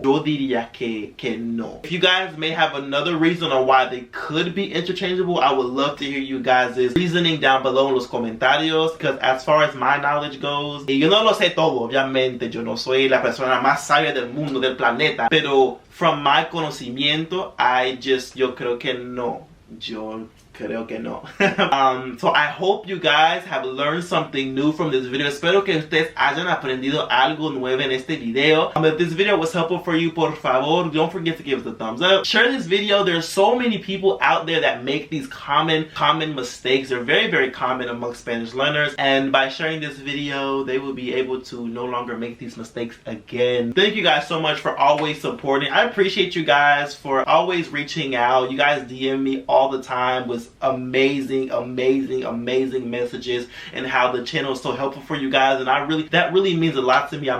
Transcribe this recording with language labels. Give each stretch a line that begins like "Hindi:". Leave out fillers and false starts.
Spanish: Yo diría que no.
English: If you guys may have another reason on why they could be interchangeable, I would love to hear you guys' reasoning down below in
Spanish: los comentarios,
English: because as far as my knowledge goes,
Spanish: y yo no lo sé todo, obviamente, yo no soy la persona más sabia del mundo, del planeta, pero
English: from my
Spanish: conocimiento, yo creo que no. Yo creo que no.
English: So I hope you guys have learned something new from this video.
Spanish: Espero que ustedes hayan aprendido algo nuevo en este video.
English: If this video was helpful for you,
Spanish: por favor,
English: don't forget to give us a thumbs up. Share this video. There's so many people out there that make these common mistakes. They're very common among Spanish learners. And by sharing this video, they will be able to no longer make these mistakes again. Thank you guys so much for always supporting. I appreciate you guys for always reaching out. You guys DM me all the time with amazing messages and how the channel is so helpful for you guys, and that really means a lot to me.